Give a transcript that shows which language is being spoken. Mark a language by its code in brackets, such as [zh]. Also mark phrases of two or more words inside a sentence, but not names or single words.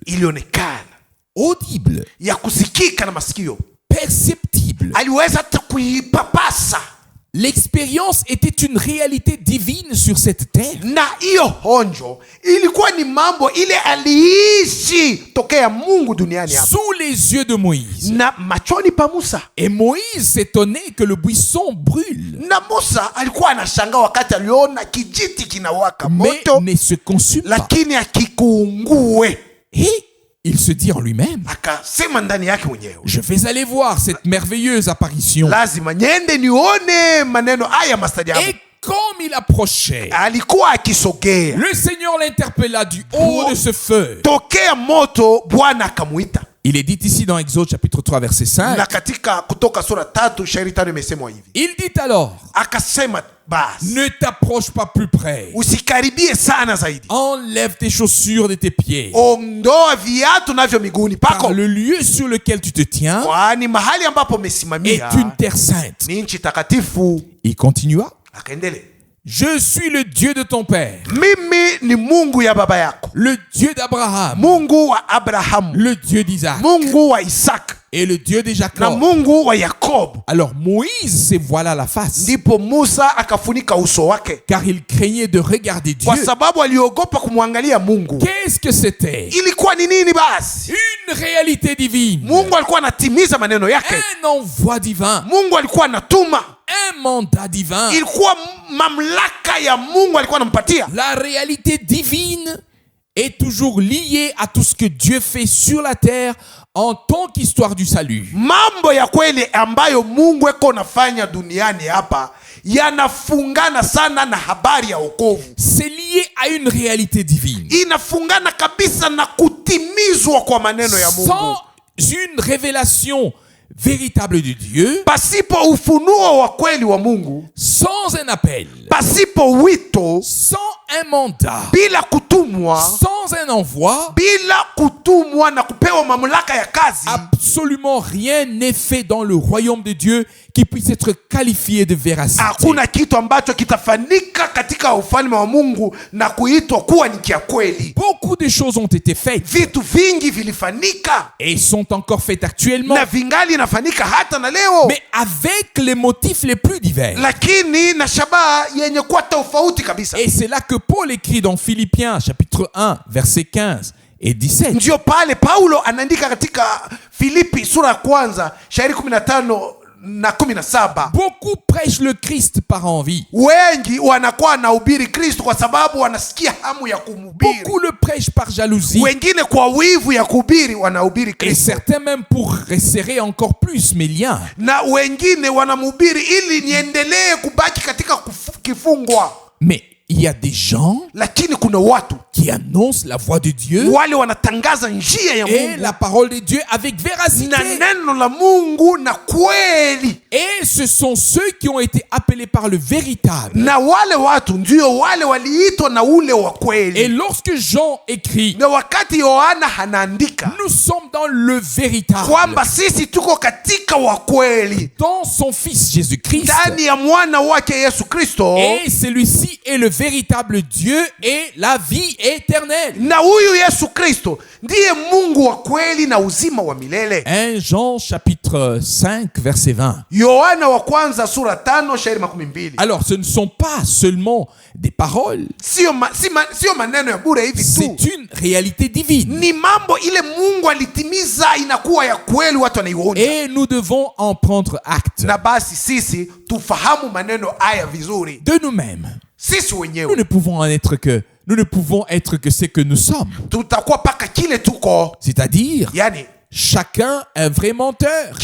[sw] ilionekana, [fr] audible, [sw] ya kusikika na masikio. [fr] perceptible. [sw] Aliweza hata kuipapasa, [fr] L'expérience était une réalité divine sur cette terre. [sw] Na hiyo honjo ilikuwa ni mambo ile aliishi tokea Mungu duniani hapa. [fr] Sous les yeux de Moïse. [sw] Na machoni pa Musa. [fr] Et Moïse s'étonnait que le buisson brûle. [sw] Na Musa alikuwa anashangaa wakati aliona kijiti kinawaka moto, [fr] mais ne se consume pas. [sw] lakini akikuungue. [fr] Et il se dit en lui-même, [sw] Akasema ndani yake mwenyewe, [fr] je vais aller voir cette merveilleuse apparition. [sw] lazima niende nione maneno haya mastajabu. [fr] Et comme il approchait, [sw] Alikuwa akisogea, [fr] le Seigneur l'interpella du haut de ce feu. [sw] tokea moto Bwana akamuita. [fr] Il est dit ici dans Exode chapitre 3 verset 5. [sw] Na katika Kutoka sura 3 shairi 5 imesemwa hivi. [fr] Il dit alors, [sw] Akasema basi, [fr] ne t'approche pas plus près. [sw] usikaribie sana zaidi. [fr] Enlève tes chaussures de tes pieds. [sw] Ondoa viatu navyo miguuni [fr] Car [sw] pako, [fr] le lieu sur lequel tu te tiens [sw] kwani mahali ambapo [fr] est [sw] umesimamia [fr] une terre sainte. [sw] ni nchi takatifu. [fr] Il continua. [sw] Akaendelea, [fr] Je suis le Dieu de ton père, [sw] mimi ni Mungu ya baba yako, [fr] le Dieu d'Abraham, [sw] Mungu wa Abrahamu, [fr] le Dieu d'Isaac [sw] Mungu wa Isaka [fr] et le Dieu de [sw] na [fr] Jacob. [sw] Mungu wa Yakobo. [fr] Alors Moïse se voila la face, [sw] Ndipo Musa akafunika uso wake [fr] car il craignait de regarder Dieu. [sw] kwa sababu aliogopa kumwangalia Mungu. [fr] Qu'est-ce que c'était? [sw] Ilikuwa ni nini basi? [fr] Une réalité divine, [sw] Mungu alikuwa anatimiza maneno yake. [fr] un envoi divin, [sw] Mungu alikuwa anatuma, [fr] un mandat divin. [sw] ilikuwa mamlaka ya Mungu alikuwa anampatia. [fr] La réalité divine est toujours liée à tout ce que Dieu fait sur la terre en tant qu'histoire du salut. [sw] Mambo ya kweli ambayo Mungu eko nafanya duniani hapa yanafungana sana na habari ya wokovu. [fr] C'est lié à une réalité divine. [sw] Inafungana kabisa na kutimizwa kwa maneno ya Mungu. [fr] Sans une révélation véritable de Dieu, [sw] Pasipo ufunuo wa kweli wa Mungu, [fr] sans un appel, [sw] pasipo wito, [fr] sans un mandat, [sw] bila kutumwa, [fr] sans un envoi, [sw] bila kutumwa na kupewa mamlaka ya kazi, [fr] absolument rien n'est fait dans le royaume de Dieu qui puisse être qualifié de véracité. [sw] hakuna kitu ambacho kitafanyika katika ufalme wa Mungu na kuitwa kuwa ni kia kweli. [fr] Beaucoup de choses ont été faites [sw] Vitu vingi vilifanyika [fr] et sont encore faites actuellement, [sw] na vingali inafanyika hata na leo, [fr] mais avec les motifs les plus divers. [sw] lakini na shabaha yenye kuwa tofauti kabisa. [fr] Et c'est là que Paul écrit dans Philippiens chapitre 1 verset 15 et 17. [sw] Ndio pale Paulo anaandika katika Filipi sura ya kwanza shairi 15 na 17. [fr] Beaucoup prêchent le Christ par envie. [sw] Wengi wanakuwa wanahubiri Kristo kwa sababu wanasikia hamu ya kumhubiri. [fr] Beaucoup le prêchent par jalousie. [sw] Wengine kwa wivu ya kuhubiri wanahubiri [fr] Et [sw] Kristo, [fr] certains même pour resserrer encore plus mes liens. [sw] na wengine wanamhubiri ili niendelee kubaki katika kifungwa. [fr] Mais il y a des gens [sw] Lakini kuna watu [fr] qui annoncent la voix de Dieu [sw] wale wanatangaza njia ya [fr] et [sw] Mungu [fr] la parole de Dieu avec véracité. [sw] na neno la Mungu na kweli, [fr] Et ce sont ceux qui ont été appelés par le véritable. [sw] na wale watu ndio wale waliitwa na ule wa [fr] Et [sw] kweli. [fr] lorsque Jean écrit, [sw] Na wakati Yohana anaandika [fr] nous sommes dans le véritable, [sw] kwamba sisi tuko katika wa kweli [fr] dans son Fils Jésus-Christ, [sw] ndani ya mwana wake Yesu Kristo, [fr] et celui-ci est le véritable Dieu et la vie éternelle. [sw] na huyu Yesu Kristo ndiye Mungu wa kweli na uzima wa milele. [fr] 1 Jean chapitre 5 verset 20. [sw] Yohana wa kwanza sura 5 shairi 12. [fr] Alors ce ne sont pas seulement des paroles, [sw] Sio maneno ya bure hivi tu, [fr] c'est une réalité divine. [sw] ni mambo ile Mungu alitimiza, inakuwa ya kweli, watu wanaionja. [fr] Et nous devons en prendre acte [sw] Na basi sisi tufahamu maneno haya vizuri, [fr] de nous-mêmes. [sw] sisi [fr] Nous [sw] wenyewe [fr] ne pouvons être que ce que nous sommes. [sw] tutakuwa paka kile tuko, [fr] C'est-à-dire, [sw] yani [fr] chacun un vrai menteur.